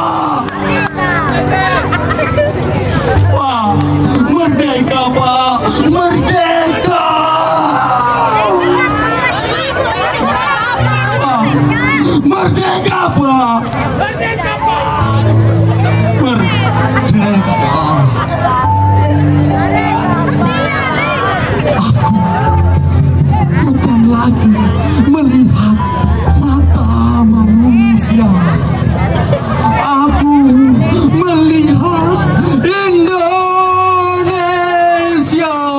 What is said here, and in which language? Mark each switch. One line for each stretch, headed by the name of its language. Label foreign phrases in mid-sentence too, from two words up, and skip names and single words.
Indonesian: Pak, merdeka, Pak, merdeka. Pak, merdeka, Pak, merdeka, Pak, merdeka. Aku bukan lagi melihat mata manusia. Aku melihat Indonesia.